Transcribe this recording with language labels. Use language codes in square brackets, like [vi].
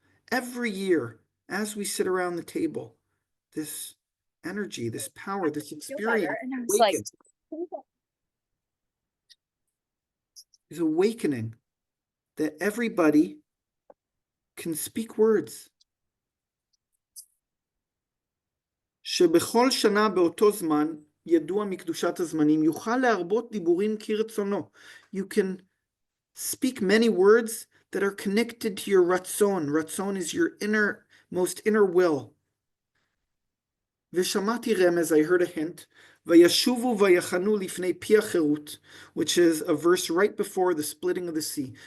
[en] Every year, as we sit around the table, this energy, this power, this experience is awakening that everybody can speak words. [he] שבכל שנה באותו זמן ידוע מקדושת הזמנים יוכל להרבות דיבורים כרצונו. [en] You can speak many words that are connected to your ratzon. Ratzon is your most inner will. [he] ושמעתי רמז, [en] I heard a hint, [he] וישובו ויחנו לפני פי החירות, [en] which is a verse right before the splitting of the sea.